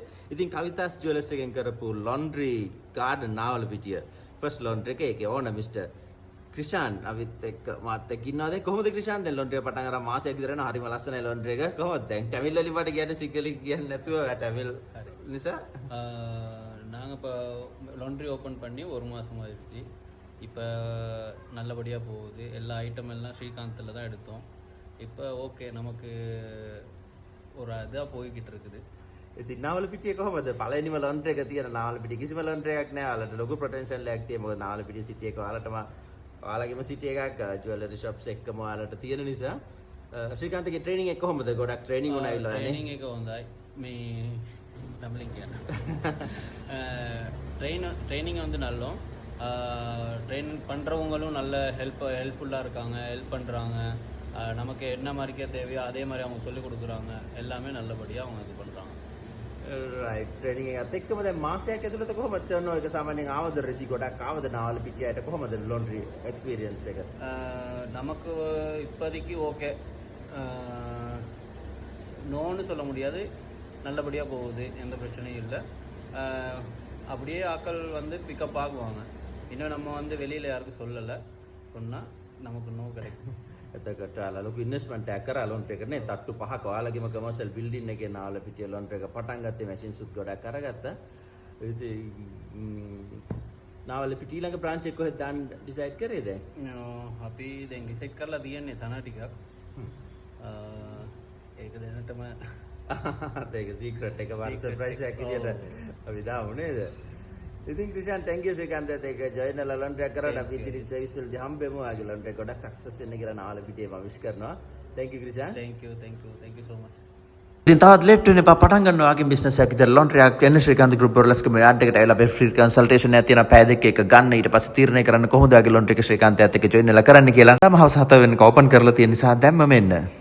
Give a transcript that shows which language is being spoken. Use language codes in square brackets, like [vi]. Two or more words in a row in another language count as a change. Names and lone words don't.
[si] ඉතින් කවිතාස් ජුවලර්ස් එකෙන් කරපු ලොන්ඩ්‍රි ගාඩන් නාවලපිටිය ෆස්ට් ලොන්ඩ්‍රි එක ඒකේ ඕන මිස්ටර් ක්‍රිෂාන් අවිත් එක්ක මාත් එක්ක ඉන්නවා. දැන් කොහොමද ක්‍රිෂාන් දැන් ලොන්ඩ්‍රි එක පටන් අරන් මාසයක් විතර යනවා. හරිම ලස්සනයි ලොන්ඩ්‍රි එක. කොහොමද දැන් ටැමිල් වලින් මට කියන්නේ සිංහලෙන් කියන්නේ නැතුව ටැමිල් නිසා [ta] நாங்கள் இப்போ லாண்ட்ரி ஓப்பன் பண்ணி ஒரு மாதம் ஆயிடுச்சு. இப்போ நல்லபடியாக போகுது. எல்லா ஐட்டம் எல்லாம் ஸ்ரீகாந்தில் தான் எடுத்தோம். இப்போ ஓகே நமக்கு ஒரு இதாக போய்கிட்டு இருக்குது. [si] ඉතින් නාවලපිටියේ කොහොමද පළවෙනිම ලොන්ඩ්‍රි එක තියෙන නාවලපිටියේ කිසිම ලොන්ඩ්‍රි එකක් නැහැ. ඔයාලට ලොකු පොටෙන්ෂල් එකක් තියෙනවා. මොකද නාවලපිටියේ සිටි එක ඔයාලගේම සිටි එකක් ජුවලරි ෂොප්ස් එක්කම ඔයාලට තියෙන නිසා ශ්‍රීකාන්තගේ ට්‍රේනින් එක කොහොමද? ගොඩක් ට්‍රේනින් උනා ඉල්ලන්නේ. [ta] ட்ரைனிங் [si] එක හොඳයි. මේ [ta] நம்மளும் ட்ரைனிங் வந்து நல்லோம். ட்ரைனிங் பண்ணுறவங்களும் நல்ல ஹெல்ப்ஃபுல்லாக இருக்காங்க, ஹெல்ப் பண்ணுறாங்க. நமக்கு என்ன மாதிரிக்கே தேவையோ அதே மாதிரி அவங்க சொல்லிக் கொடுக்குறாங்க. எல்லாமே நல்லபடியாக அவங்க இது பண்ணுறாங்க. [si] රයිට් ට්‍රේනින් එකත් එක්කම දැන් මාසයක් ඇතුළත කොහොමද ටර්න් ඕවර් එක සාමාන්‍යයෙන් ආවද රෙදි ගොඩක් ආවද නාවලපිටියට කොහොමද ලොන්ඩ්‍රි එක්ස්පීරියන්ස් එක? [ta] நமக்கு இப்போதைக்கு ஓகே, நோன்னு சொல்ல முடியாது. நல்லபடியாக போகுது, எந்த பிரச்சனையும் இல்லை. அப்படியே ஆக்கள் வந்து பிக்கப் ஆகுவாங்க. இன்னும் நம்ம வந்து வெளியில் யாருக்கும் சொல்லலை. சொன்னால் நமக்கு நோ கிடைக்கும். [si] එතකොට ඔයාලා ලොකු ඉන්වෙස්ට්මන්ට් එකක් කරා ලොන්ඩ්‍රි එකට නේ. තට්ටු 5ක ඔයාලගේම කමර්ෂල් බිල්ඩින් එකේ නාවලපිටිය ලොන්ඩ්‍රි එක පටන් ගත්තේ මැෂින්ස් උත් ගොඩක් අරගත්තා. ඉතින් නාවලපිටිය ඊළඟ බ්‍රාන්ච් එක කොහෙද දාන්න ඩිසයිඩ් කරේ දැන්? අපි දැන් ඩිසයිඩ් කරලා තියන්නේ තන ටිකක්. ඒක දැනටම ඒක සීක්‍රට් එක වගේ සර්ප්‍රයිස් එකක් විදියට අපි දාමු නේද? ඉතින් ක්‍රිෂාන් [en] thank you [si] ශ්‍රීකාන්තත් එක්ක ජොයින් වෙලා ලොන්ඩ්‍රි එකක් කරලා අපි ඉදිරි සර්විස් වලදී හම්බෙමු. ආගේ ලොන්ඩ්‍රි එක ගොඩක් සක්සස් වෙන්න කියලා නාවලපිටියේ මම විශ් කරනවා. [en] thank you ක්‍රිෂාන්. thank you so much. [si] ඉතින් තවත් ලේට් වෙන්න එපා. පටන් ගන්න ඔයාගේ බිස්නස් එකක් විතර ලොන්ඩ්‍රි එකක් එන්න ශ්‍රීකාන්ත ගෲප් බොර්ලස්කම යාඩ් එකට ඇවිල්ලා අපේ ෆ්‍රී කන්සල්ටේෂන් එකක් තියෙනවා. පැය දෙකක එක ගන්න. ඊට පස්සේ තීරණය කරන්න කොහොමද ඔයාගේ ලොන්ඩ්‍රි එක ශ්‍රීකාන්තයත් එක්ක ජොයින් වෙලා කරන්න කියලා. තම හවස 7 වෙනක ඕපන් කරලා තියෙන නිසා දැම්ම මෙන්න